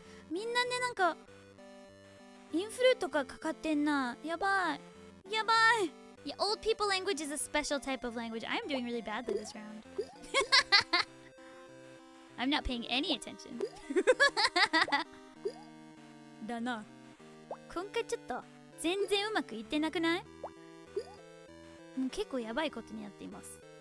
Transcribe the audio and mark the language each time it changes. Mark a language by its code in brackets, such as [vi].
[ja] みんなねなんかインフルとかかかってんな。やばい。 [en] Yeah, old people language is a special type of language. I'm doing really badly this round. I'm not paying any attention. [ja] だな。今回ちょっと全然うまくいってなくない？もう結構やばいことになっています。